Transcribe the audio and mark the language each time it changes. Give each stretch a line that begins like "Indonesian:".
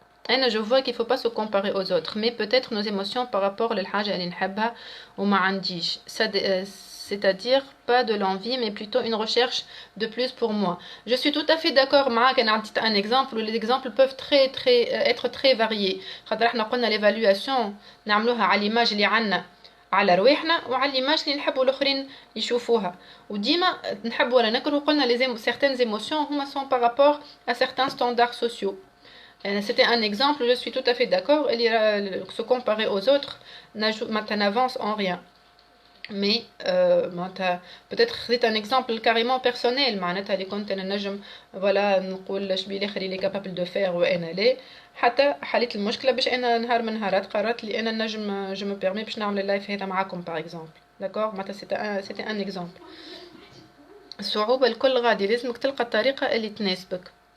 French: أنا je vois qu'il faut pas se comparer aux autres mais peut-être nos émotions par rapport
Arabic: للحاجة اللي نحبها وما عنديش
French: c'est-à-dire pas de l'envie mais plutôt une recherche de plus pour moi. Je suis tout à fait d'accord معاك.
Arabic: أنا عطيت
French: un exemple où les exemples peuvent être très variés.
Arabic: خاطر احنا قلنا l'évaluation نعملوها على l'image اللي عنا على رواحنا وعلى l'image اللي نحبوا الآخرين يشوفوها. وديما نحب ولا نكره قلنا
French: certaines émotions هما sont par rapport à certains standards sociaux. C'était un exemple, je suis tout à fait d'accord. Se comparer aux autres n'avance en rien. Mais peut-être c'est un exemple carrément personnel.
Arabic: معناتها اللي كنت أنا نجم voilà نقول شبيه الآخر اللي
French: capable de faire
Arabic: وأنا لا. حتى حليت المشكلة باش أنا نهار من نهارات قررت لي أنا نجم
French: je me permets
Arabic: باش نعمل اللايف هذا معاكم
French: par exemple. D'accord
Arabic: معناتها
French: c'était un exemple.
Arabic: الصعوبة الكل غادي لازمك تلقى الطريقة اللي تناسبك.